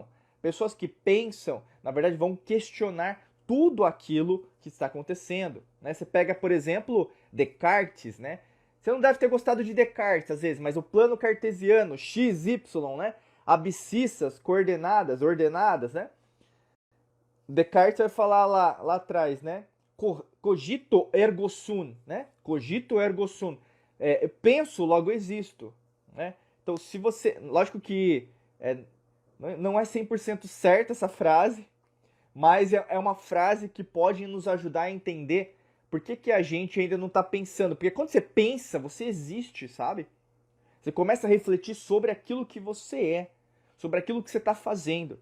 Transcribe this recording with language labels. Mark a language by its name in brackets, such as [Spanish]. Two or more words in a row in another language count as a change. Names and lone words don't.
[Portuguese] Pessoas que pensam, na verdade, vão questionar tudo aquilo que está acontecendo. Né? Você pega, por exemplo, Descartes, né? Você não deve ter gostado de Descartes, às vezes, mas o plano cartesiano, x, y, né? Abscissas, coordenadas, ordenadas, né? Descartes vai falar lá atrás, né? [Latin] Cogito ergo sum, [Portuguese] né? [Latin] Cogito ergo sum. [Portuguese] Eu penso, logo existo, né? Então, se você... Lógico que não é 100% certa essa frase, mas é uma frase que pode nos ajudar a entender por que a gente ainda não está pensando. Porque quando você pensa, você existe, sabe? Você começa a refletir sobre aquilo que você é, sobre aquilo que você está fazendo.